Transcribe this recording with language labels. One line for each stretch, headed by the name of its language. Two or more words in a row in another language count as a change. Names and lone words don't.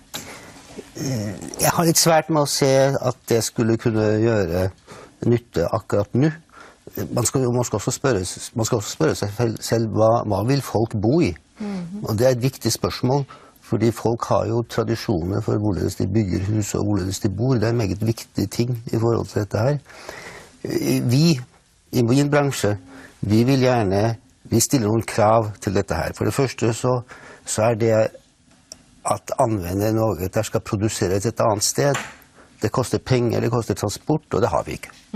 Danish: Jeg har lidt svært med at se, at det skulle kunne gøre nytte akkurat nu. Man skal også spørge sig selv, hvad vil folk bo i?
Norwegian: Og det er et vigtigt spørgsmål, fordi folk har jo tradisjoner for hvorledes de bygger hus og hvorledes de bor. Det er en meget viktig ting i forhold til dette her. Vi i min bransje, vi vil gjerne, vi stiller noen krav til dette her. For det første så er det at anvende noe der skal produseres et annet sted. Det koster penger, det koster transport, og det har vi ikke.